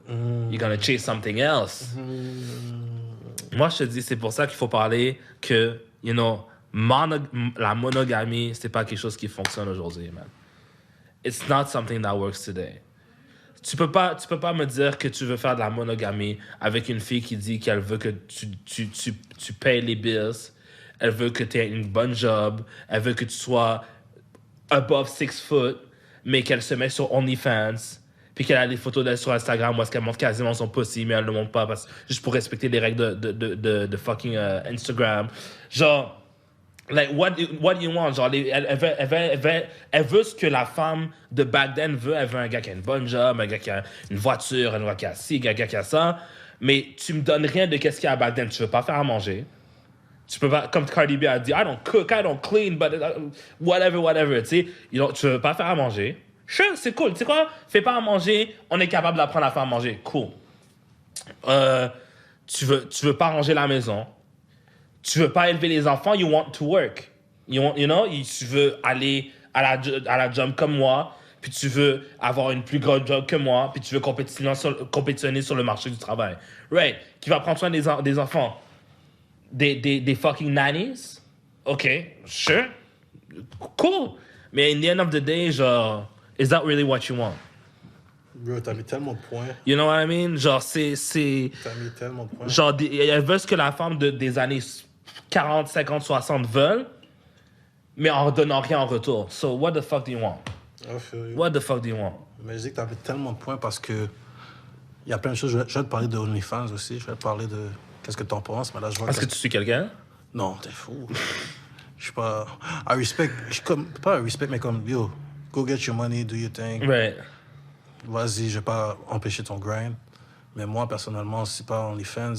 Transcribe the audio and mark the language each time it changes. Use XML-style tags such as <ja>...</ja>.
<en>You're gonna chase something else.</en> <fr>Moi, je te dis, c'est pour ça qu'il faut parler que,</fr> <en>you know,</en> <fr>la monogamie, c'est pas quelque chose qui fonctionne aujourd'hui, man.</fr> <en>It's not something that works today.</en> <fr>Tu peux pas me dire que tu veux faire de la monogamie avec une fille qui dit qu'elle veut que tu payes les bills, elle veut que tu aies une bonne job, elle veut que tu sois</fr> <en>above 6 foot,</en> <fr>mais qu'elle se met sur OnlyFans, puis qu'elle a des photos d'elle sur Instagram où est-ce qu'elle montre quasiment son pussy, mais elle ne le montre pas juste pour respecter les règles de fucking Instagram.</fr> <en>Genre, like, what do you want?</en> <fr>Genre, elle veut ce que la femme de</fr> <en>back then</en> <fr>veut. Elle veut un gars qui a une bonne job, un gars qui a une voiture, un gars qui a ci, un gars qui a ça. Mais tu me donnes rien de qu'est-ce qu'il y a à back then. Tu veux pas faire à manger. Tu peux pas, comme Cardi B a dit,</fr> <en>I don't cook, I don't clean, but whatever,</en> <fr>tu sais. Tu veux pas faire à manger. Sure, c'est cool. Tu sais quoi? Fais pas à manger, on est capable d'apprendre à faire à manger. Cool. Tu veux pas ranger la maison. Tu veux pas élever les enfants,</fr> <en>you want to work.</en> <fr>Tu veux aller à la job comme moi, puis tu veux avoir une plus grande job que moi, puis tu veux compétitionner sur le marché du travail. Right. Qui va prendre soin des enfants?</fr> <en>Des fucking nannies? OK, sure. Cool. Mais in the end of the day, genre, is that really what you want?</en> <fr>Bro, t'as mis tellement de points.</fr> <en>You know what I mean? Genre,</en> <fr>T'as mis tellement de points. Genre, elle veut ce que la femme des années 40, 50, 60 veulent, mais en donnant rien en retour.</fr> <en>So, what the fuck do you want? I feel you. What the fuck do you want?</en> <fr>Mais je dis que t'as mis tellement de points parce que il y a plein de choses. Je vais te parler de OnlyFans aussi. Je vais te parler de qu'est-ce que t'en penses. Mais là, je vois Est-ce que tu suis quelqu'un? Non, t'es fou. Je suis pas...</fr> <en>I respect...</en> <fr>Je suis comme... Pas un respect, mais comme,</fr> <en>yo, go get your money, do your thing. Right.</en> <fr>Vas-y, je vais pas empêcher ton grind. Mais moi, personnellement, c'est pas OnlyFans.</fr>